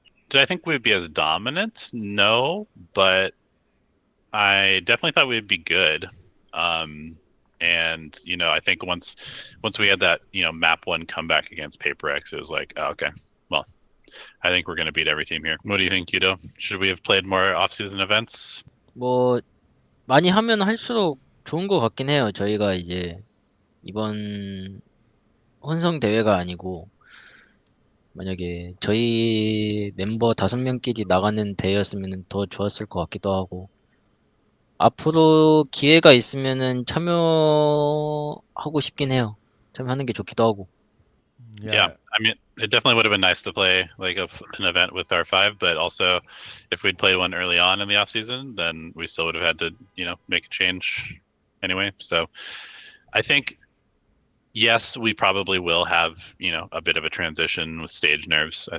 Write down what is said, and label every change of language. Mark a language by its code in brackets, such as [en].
[en] Did I think we'd be as dominant? No, but I definitely thought we'd be good. And I think once we had that map 1 comeback against PaperX, it was like, oh, okay, well, I think we're going to beat every team here. What do you think, Yudo? Should we have played more off-season events? [ko] 뭐 많이 하면 할수록 좋은 것 같긴 해요. 저희가 이제 이번 혼성 대회가 아니고 만약에 저희 멤버 5명끼리 나가는 대회였으면 더 좋았을 것 같기도 하고 앞으로 기회가 있으면은 참여하고 싶긴 해요. 참여하는 게 좋기도 하고. [en] Yeah. I mean, it definitely would have been nice to play like an event with our 5, but also if we'd played one early on in the off season, then we still would have had to, make a change anyway. So I think, yes, we probably will have, a bit of a transition with stage nerves.